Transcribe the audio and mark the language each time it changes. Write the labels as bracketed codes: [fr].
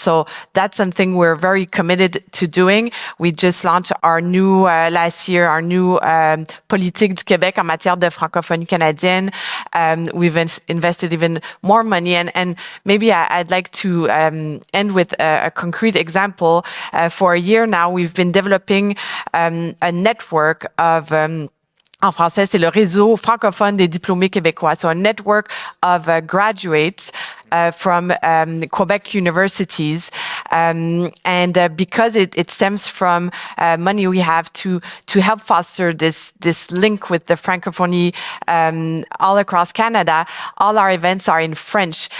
[en] So that's something we're very committed to doing. We just launched our new, last year, our new [fr] politique du Québec en matière de francophonie canadienne. [en] We've invested even more money. And maybe I'd like to end with a concrete example. For a year now, we've been developing a network of [fr] en français, c'est le réseau francophone des diplômés québécois. [en] So a network of graduates from Quebec universities. And because it stems from money we have to help foster this link with the Francophonie all across Canada, all our events are in French.